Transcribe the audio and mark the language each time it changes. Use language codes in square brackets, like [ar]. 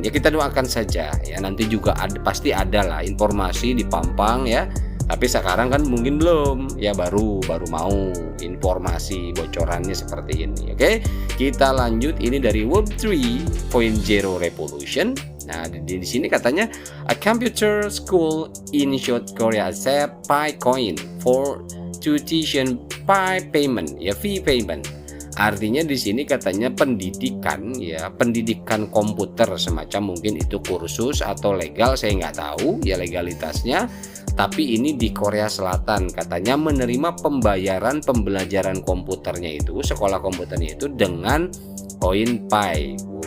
[id] Ya kita doakan saja ya, nanti juga pasti ada lah informasi dipampang ya. Tapi sekarang kan mungkin belum ya, baru mau informasi bocorannya seperti ini. Oke, kita lanjut. Ini dari Web 3.0 Revolution. Nah di sini katanya [en] a computer school in South Korea accept Pi coin for tuition Pi payment [id] ya, [en] fee payment. [id] Artinya di sini katanya pendidikan komputer semacam, mungkin itu kursus atau legal, saya nggak tahu ya legalitasnya. Tapi ini di Korea Selatan katanya menerima pembelajaran komputernya itu, sekolah komputernya itu dengan koin Pi.